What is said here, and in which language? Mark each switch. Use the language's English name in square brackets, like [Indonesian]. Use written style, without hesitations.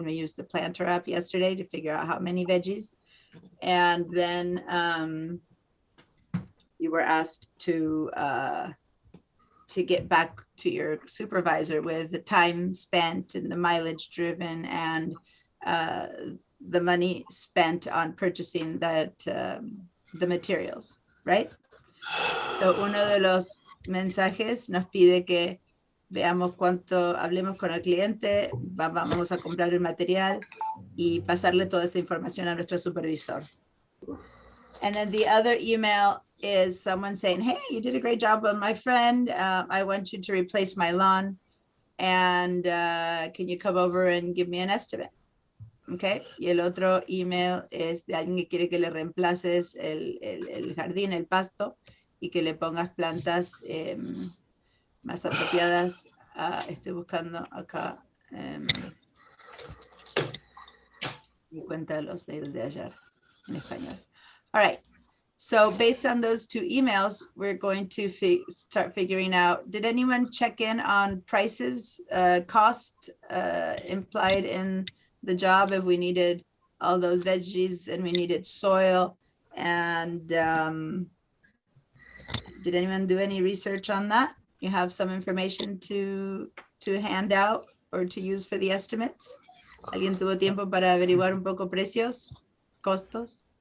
[English] And we used the planter app yesterday to figure out how many veggies. And then you were asked to get back to your supervisor with the time spent and the mileage driven and the money spent on purchasing that the materials, right? [Spanish] So uno de los mensajes nos pide que veamos cuánto, hablemos con el cliente, vamos a comprar el material y pasarle toda esa información a nuestro supervisor. [English] And then the other email is someone saying, hey, you did a great job on my friend. I want you to replace my lawn. And can you come over and give me an estimate? Okay. [Spanish] Y el otro email es de alguien que quiere que le reemplaces el jardín, el pasto, y que le pongas plantas más apropiadas. Estoy buscando acá mi cuenta de los mails de ayer en español. [English] All right. So based on those 2 emails, we're going to start figuring out, did anyone check in on prices, cost implied in the job if we needed all those veggies and we needed soil? And did anyone do any research on that? You have some information to hand out or to use for the estimates? [Spanish] ¿Alguien tuvo tiempo para averiguar un poco precios, costos?